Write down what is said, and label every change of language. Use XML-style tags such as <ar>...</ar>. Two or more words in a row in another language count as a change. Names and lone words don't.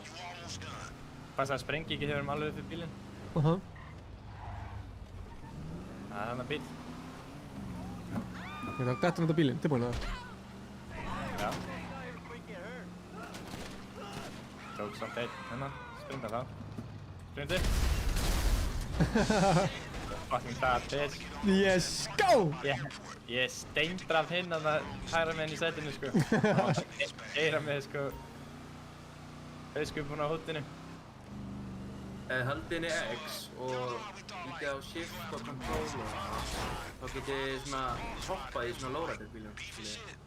<is>Passa að sprengi ekki þegar við erum alveg upp við bílinn. Það er hann að bíl. Ég þarf að detonata bílinn, tilbúin að það. Já. Tók samt einn hérna, sprinda þá. Sprindi.</is> <en>Fucking bad bitch. Yes, go!</en> <is>Ég steindraf hinn að það hægra með henni í sætinu, sko. Eira með, sko, hauskupun á húttinu. Haldið henni X og lítið á shift og control og þá getið þið svona hoppað í svona lowrider bílum, skiljið.</is>